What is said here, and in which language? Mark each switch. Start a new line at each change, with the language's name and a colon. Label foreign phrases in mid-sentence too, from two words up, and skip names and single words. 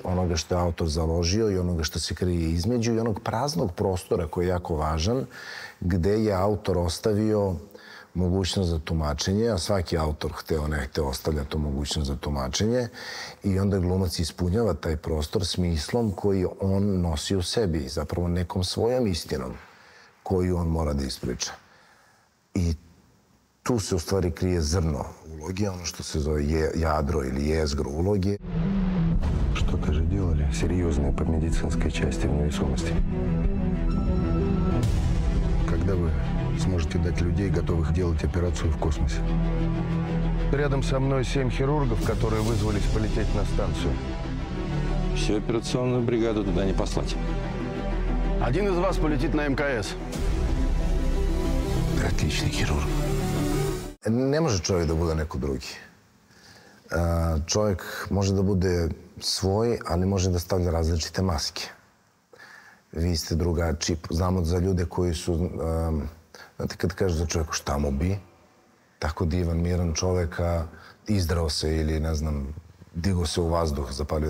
Serbian: onoga što je autor založio i onoga što se krije između i onog praznog prostora koji je jako važan, gde je autor ostavio mogućnost za tumačenje, a svaki autor hteo ne hteo ostavlja tu mogućnost za tumačenje i onda glumac ispunjava taj prostor smislom koji on nosi u sebi, zapravo nekom svojom istinom koju on mora da ispriča. I tu se u stvari krije zrno uloge, ono što se zove ядро ili jezgro uloge.
Russian: Что, kaže, делали серьезные по медицинской части в невесомости? Когда вы сможете дать людей, готовых делать операцию в космосе? Рядом со мной 7 хирургов, которые вызвались полететь на станцию. Всю операционную бригаду туда не послать. Один из вас полетит на МКС. Отличный хирург.
Serbian: Ne može čovjek da bude neko drugi. Čovjek može da bude svoj, ali može da stavlja različite maske. Vi ste drugačiji. Znamo za ljude koji su, znate kad kažeš za čovjeku šta mu bi, tako divan, miran čovjeka, izdrao se ili, ne znam, digao se u vazduh, zapalio.